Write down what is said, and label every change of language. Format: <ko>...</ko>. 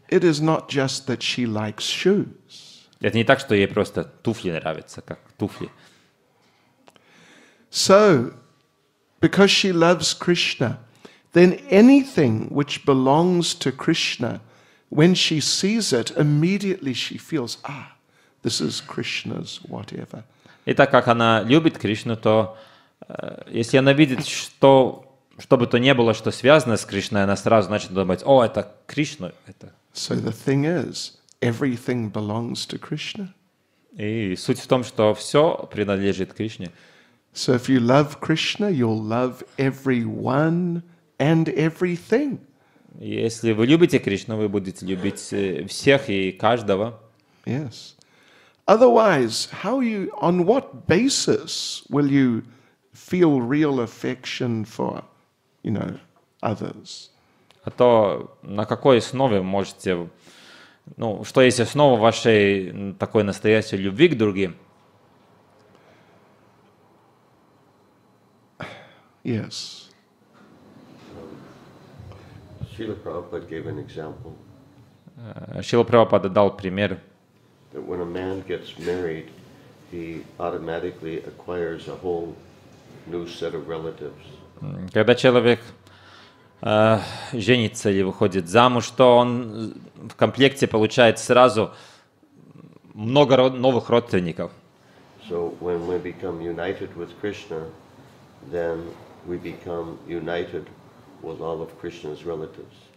<en>It is not just that she likes shoes.</en> <ru>Это не так, что ей просто туфли нравятся, как туфли.</ru> <en>So, because she loves Krishna, then anything which belongs to Krishna, when she sees it, immediately she feels, this is Krishna's whatever.</en> <ru>И так как она любит Кришну, то если она видит, что бы то ни было, что связано с Кришной, она сразу начнет думать, это Кришна. Это.</ru> <en>So the thing is, everything belongs to Krishna.</en> <ru>И суть в том, что все принадлежит Кришне.</ru> <en>So if you love Krishna, you'll love everyone and everything.</en> <ru>Если вы любите Кришну, вы будете любить всех и каждого.</ru> <en>Yes. Otherwise, on what basis will you feel real affection for, others?</en> <ru>А то на какой основе можете, что есть основа вашей такой настоящей любви к другим?</ru> <en>Yes. Srila Prabhupada gave an example.</en> <ru>Шрила Прабхупада дал пример.</ru> <en>That when a man gets married, he automatically acquires a whole new set of relatives.</en> <ru>Когда человек женится или выходит замуж, то он в комплекте получает сразу много новых родственников.</ru> <en>So when we become united with Krishna, then we become united with all of Krishna's relatives.</en>